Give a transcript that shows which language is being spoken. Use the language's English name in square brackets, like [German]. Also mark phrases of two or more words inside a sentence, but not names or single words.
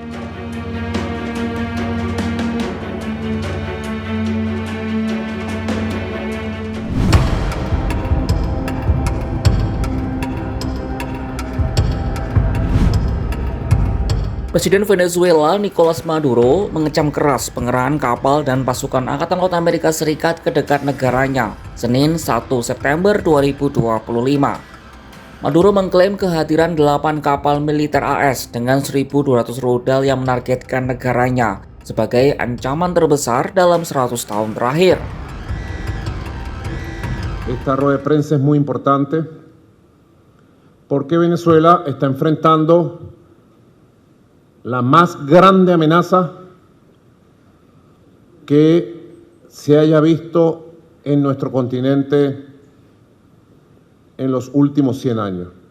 [Indonesian] Presiden Venezuela Nicolas Maduro mengecam keras pengerahan kapal dan pasukan Angkatan Laut Amerika Serikat ke dekat negaranya Senin 1 September 2025. Maduro mengklaim kehadiran 8 kapal militer AS dengan 1.200 rudal yang menargetkan negaranya sebagai ancaman terbesar dalam 100 tahun terakhir. [Spanish] Esta rueda de prensa es muy importante porque Venezuela está enfrentando la más grande amenaza que se haya visto en nuestro continente en los últimos 100 años.